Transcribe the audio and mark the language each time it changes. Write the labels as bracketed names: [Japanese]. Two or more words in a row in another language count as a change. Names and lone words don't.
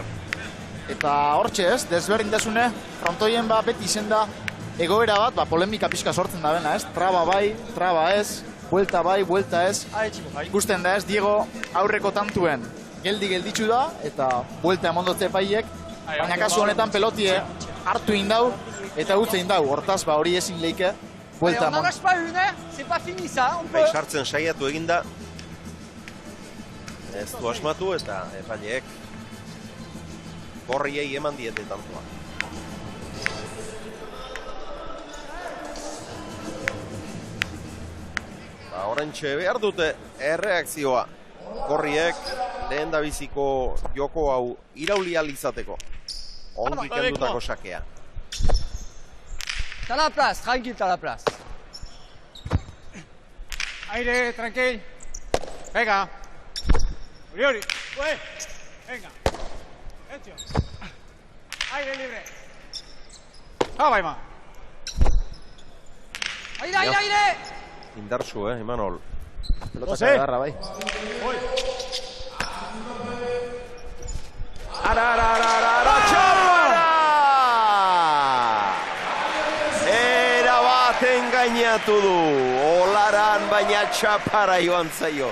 [Basque] Eta hortxe ez, desberdintasune, frontoien beti izen da egoera bat, polemika pixka sortzen da bena ez, traba bai, traba ez, buelta bai, buelta ez. Ikusten da ez, Diego aurreko tantuen gelditzu da, eta buelta emondotze paiek, baina kasu honetan pelotie hartu indau, eta utze indau, hortaz hori ezin leike. [French] On n'arrache pas une, c'est pas fini ça, on peut. [Basque] Sartzen saiatu eginda. Ez du asmatu eta epaileek gorriei eman diete tantua. Orantxe behar dute erreakzioa. Gorriek lehen da biziko joko hau irauli izateko. Ongi kendutako sakea. [French] T'as la place, tranquille, t'as la place. [Spanish] Aire, tranquil. Venga. Uriori. Venga. Hecho. Aire libre. Va, Ima. Aire. [Basque] Indartsu, Imanol. Pelota agarra, bai. Ara, txapara! Era bat engainatu du. Olaran baina txapara joan zaio.